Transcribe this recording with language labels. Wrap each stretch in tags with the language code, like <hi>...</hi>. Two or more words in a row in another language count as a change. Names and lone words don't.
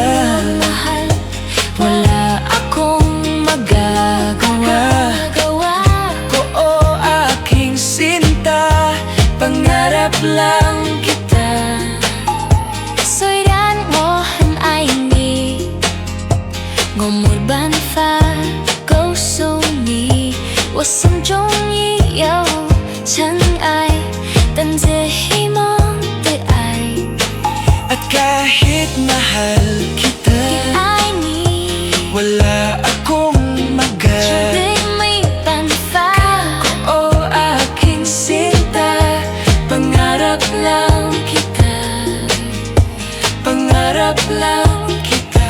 <tl>Mahal, wala akong magagawa. ko o aking sinta, pangarap lang kita.</tl> <zh>虽然我很爱你，我没办法告诉你，我心中已有尘埃，但这希望的爱。</zh> <tl>At kahit mahal kita,</tl> <zh>爱你，</zh> <tl>wala akong</tl> <zh>绝对没办法。</zh> <tl>o aking sinta, pangarap lang kita. Pangarap lang kita.</tl>